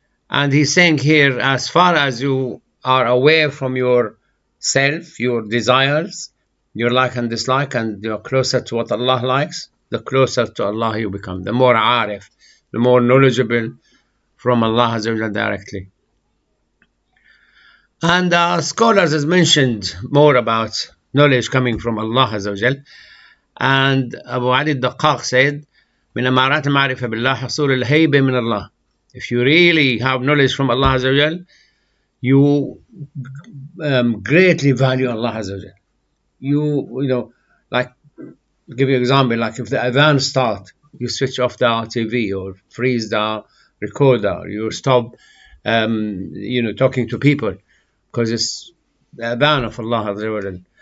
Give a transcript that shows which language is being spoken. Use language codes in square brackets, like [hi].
[en] And he's saying here, as far as you are away from your self, your desires, your like and dislike, and you're closer to what Allah likes, the closer to Allah you become, the more Arif, the more knowledgeable from Allah Azza wa Jal directly. And scholars has mentioned more about knowledge coming from Allah Azza wa Jal. And Abu Ali al-Daqqaq said, [ar] من أمارات معرفة بالله حصول الهيبة من الله. [en] If you really have knowledge from Allah Azza wa Jal, you greatly value Allah Azza wa Jal. You know, like, I'll give you an example, like if the adhan start, you switch off the TV or freeze the recorder, you stop, talking to people, because it's the adhan of Allah Azza wa Jal.